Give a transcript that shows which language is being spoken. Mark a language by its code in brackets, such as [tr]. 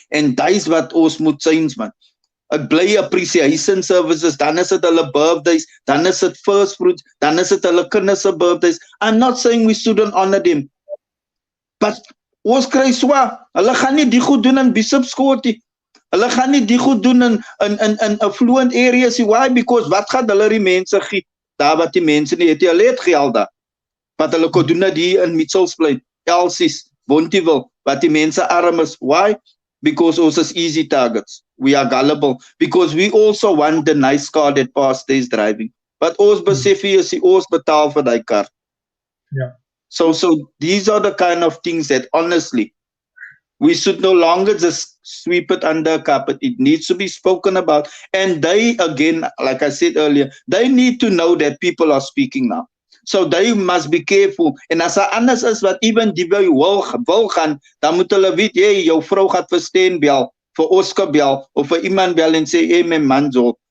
[en] And that is what [af] ons moet change, man. Ek bly appreciation services, dan is dit hulle birthdays, dan is dit first fruits, dan is dit hulle kinders se birthdays. [en] I'm not saying we shouldn't honor them. [af] But ons kry swaar. Hulle gaan nie die goed doen in Bishopscourt nie. Hulle gaan nie die goed doen in affluent areas nie. Why? Because wat gaan hulle die mense gee? Daar wat die mense nie het, hulle het geld daar. Wat hulle kon doen dit hier in Mitchells Plain, Elsies, Bonteheuwel, wat die mense arm is. Why? Because ons is easy targets. [en] We are gullible. Because we also want the nice car that pastor is driving. [af] But ons besef hier is ons betaal vir die kar. [en] Yeah. So these are the kind of things that honestly we should no longer just sweep it under a carpet. It needs to be spoken about. And they, again, like I said earlier, they need to know that people are speaking now. So they must be careful. [af] En as daar anders is wat even die wil gaan, dan moet hulle weet, hey, jou vrou gaat vir Steen bel, vir Oscar bel, of vir iemand bel en sê, hey, my man, so.